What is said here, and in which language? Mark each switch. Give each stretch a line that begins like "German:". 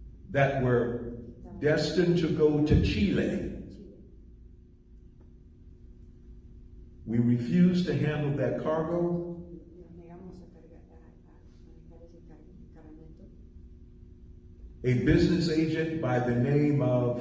English: that were destined to go to Chile.
Spanish: en Chile.
English: We refused to handle that cargo.
Spanish: Nos negamos a manejar ese cargamento.
English: A business agent by the name of